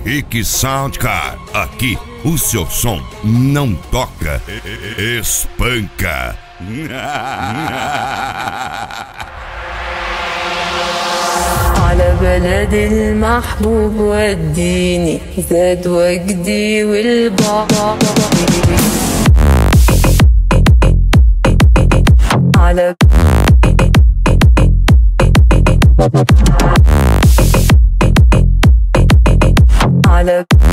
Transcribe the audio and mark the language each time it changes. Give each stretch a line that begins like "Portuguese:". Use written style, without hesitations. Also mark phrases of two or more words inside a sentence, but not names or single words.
Portuguese: Henrique Soundcar. Aqui o seu som não toca, espanca.
Arabic: على بلد المحبوب وديني زاد وجدي والبابا على على